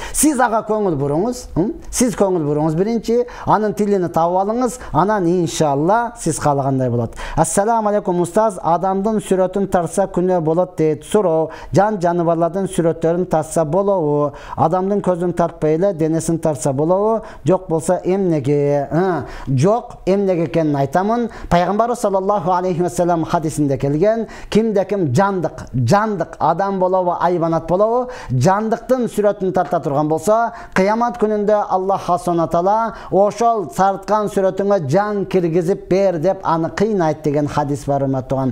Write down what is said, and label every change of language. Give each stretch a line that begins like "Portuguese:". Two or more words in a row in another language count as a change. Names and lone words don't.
Kyrgyz: Сиз ага көңүл буруңуз, сиз көңүл буруңуз биринчи, анын тилини табып алыңыз, анан иншалла сиз каалагандай болот.
Arabic: السلام عليكم
Kyrgyz: устаз, адамдын сүрөтүн тарса күнөө болот дейт. Суроо, жаныбарлардын сүрөттөрүн тарса болобу? Адамдын көзүн тартпай эле денесин тарса болобу? Жок болсо эмнеге? Жок, эмнеге экенин айтамын. Пайгамбарыбыз
Arabic: صلى الله عليه وسلم
Kyrgyz: хадисинде келген, кимде ким жандык адам болобу, айбанат болобу, жандыктын сүрөтүн тарта турган болсо, кыямат күнүндө Аллах
Arabic: سبحانه تعالى
Kyrgyz: ошол тарткан сүрөтүңө жан киргизип бер деп аны кыйнайт деген хадис бар, урматтаган.